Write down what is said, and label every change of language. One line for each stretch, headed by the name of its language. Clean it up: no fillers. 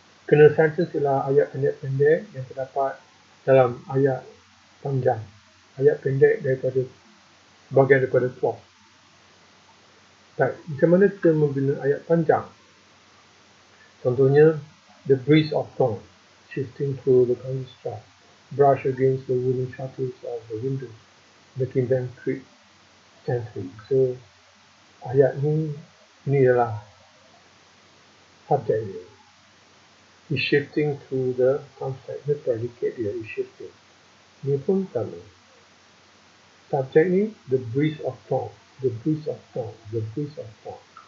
Malay: Kernel sentence ialah ayat pendek-pendek yang terdapat dalam ayat panjang, ayat pendek daripada bahagian daripada clause. Baik, macam mana kita membina ayat panjang?
English: Contohnya, the breeze of dawn shifting through the construct, brush against the wooden shutters of the window, making them creak gently.
Malay: So, ayat ini adalah subjek dia.
English: Is shifting through the construct.
Malay: Ini predicate dia,
English: is shifting.
Malay: Ini pun sama. Subjek ni,
English: the breeze of dawn, the breeze of dawn, the breeze of dawn.